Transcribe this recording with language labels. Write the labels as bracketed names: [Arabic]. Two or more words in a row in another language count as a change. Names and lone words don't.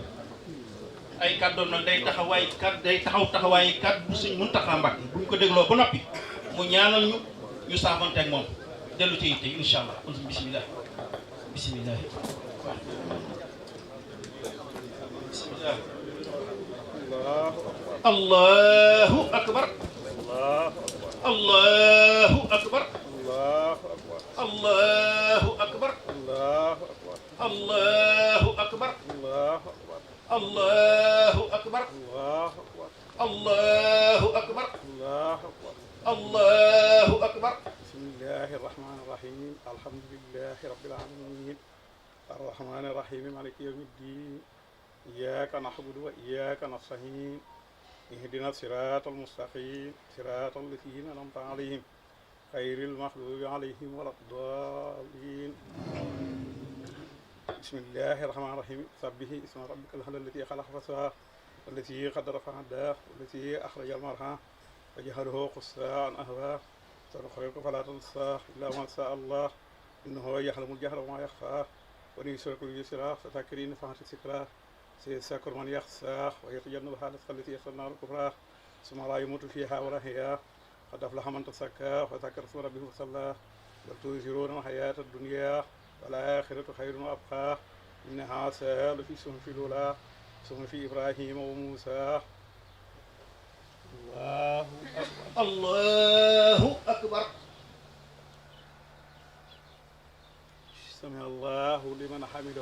[Wolof] ay kàddoom nag day taxaw taxawaay kàddu suñ Muntaxa Mbàkke bu ñu ko dégloo ba noppi mu ñaanal ñu saafante ak moom dellu ci yitte [Arabic] إن شاء الله [Wolof] kon [Arabic] بسم الله بسم الله بسم الله. الله أكبر الله أكبر الله أكبر الله أكبر الله أكبر الله أكبر الله أكبر. بسم الله الرحمن الرحيم الحمد لله رب العالمين الرحمن الرحيم مالك يوم الدين إياك نعبد وإياك نستعين اهدنا الصراط المستقيم صراط الذين أنعمت عليهم غير المغضوب عليهم ولا الضالين. بسم الله الرحمن الرحيم سبح اسم ربك الأعلى الذي خلق فسوى والذي قدر فهدى والذي أخرج المرعى فجعله غثاء أحوى سنقرئك فلا تنسى إلا ما شاء الله إنه يعلم الجهر وما يخفى ونيسرك لليسرى فذكر إن نفعت الذكرى سيذكر من يخشى ويتجنبها الذي يصلى النار الكبرى ثم لا يموت فيها ولا يحيى قد أفلح من تزكى وذكر اسم ربه فصلى بل تؤثرون الحياة الدنيا والآخرة خير وأبقى إن هذا لفي صحف الأولى صحف إبراهيم وموسى. الله أكبر الله أكبر. سمع الله لمن حمده